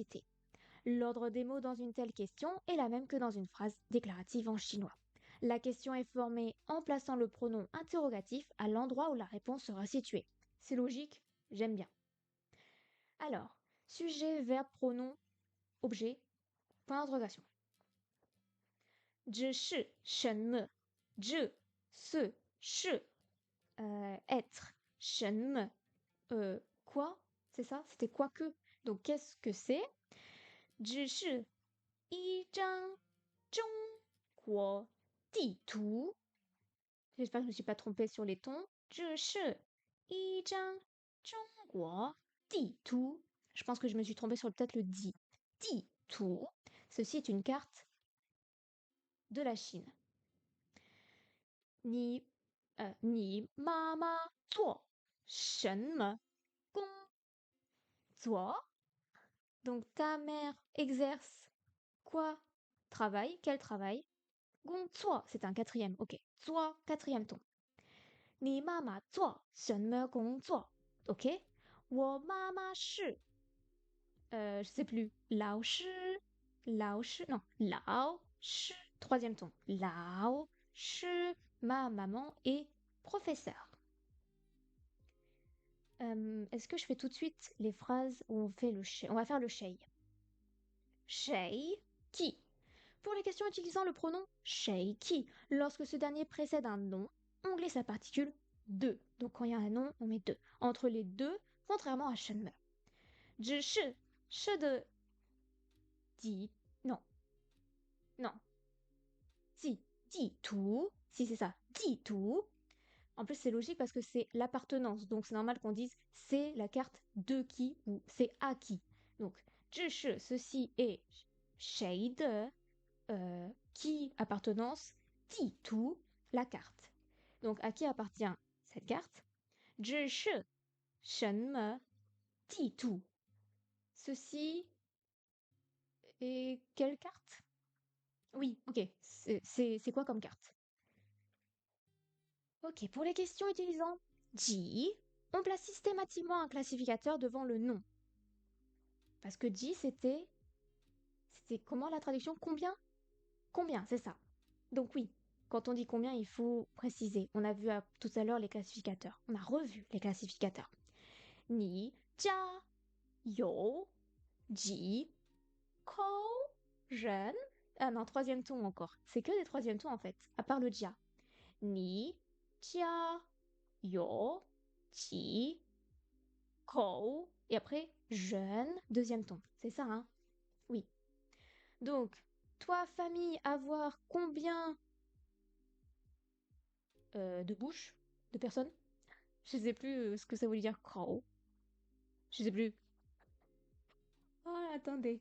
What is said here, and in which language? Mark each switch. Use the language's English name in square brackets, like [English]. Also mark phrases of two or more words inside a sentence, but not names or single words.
[French] L'ordre des mots dans une telle question est la même que dans une phrase déclarative en chinois. La question est formée en plaçant le pronom interrogatif à l'endroit où la réponse sera située. C'est logique, j'aime bien. Alors, sujet, verbe, pronom, objet, point d'interrogation. [Chinese] 只是什么 [French] je, ce, 是 être, 什么 quoi, c'est ça? C'était quoi que? Donc qu'est-ce que c'est? [Chinese] 只是一张中国地图 [French] J'espère que je ne me suis pas trompée sur les tons. [Chinese] 只是一张中国地图 [French] Je pense que je me suis trompée sur peut-être le di. 地图 Ceci est une carte de la Chine. [Chinese] 你妈妈做什么工作 [French] Donc ta mère exerce quoi? Travail. Quel travail? 工作 c'est un quatrième. Ok. 做 quatrième ton. [Chinese] 你妈妈做什么工作 Ok. 我妈妈是 [French] je sais plus. 老师 non. 老师 troisième ton. 老师 ma maman est professeur. Est-ce que je fais tout de suite les phrases où on fait le shay? On va faire le shay. Shay, qui? Pour les questions utilisant le pronom shay, qui, lorsque ce dernier précède un nom, on glisse la particule de. Donc quand il y a un nom, on met de. Entre les deux, contrairement à shenme. 只是 che de di. Non. Non. Si. Di tu. Si c'est ça. Di tu. En plus, c'est logique parce que c'est l'appartenance. Donc, c'est normal qu'on dise c'est la carte de qui ou c'est à qui. Donc, 只是 ceci est 谁的 qui appartenance, 地图 la carte. Donc, à qui appartient cette carte? [Chinese] 只是什么地图 [French] Ceci est quelle carte? Oui, ok. C'est quoi comme carte? Ok, pour les questions utilisant ji, on place systématiquement un classificateur devant le nom. Parce que ji, c'était comment la traduction? Combien? Combien, c'est ça. Donc oui, quand on dit combien, il faut préciser. On a vu tout à l'heure les classificateurs. On a revu les classificateurs. Ni, jia, yo, ji, ko, ren. Ah non, troisième ton encore. C'est que des troisièmes tons en fait, à part le jia. Ni, jia, yo, ji, ko. Et après, jeune, deuxième ton. C'est ça, hein? Oui. Donc, toi, famille, avoir combien de bouches? De personnes? Je sais plus ce que ça voulait dire crow. Je sais plus. Oh, attendez.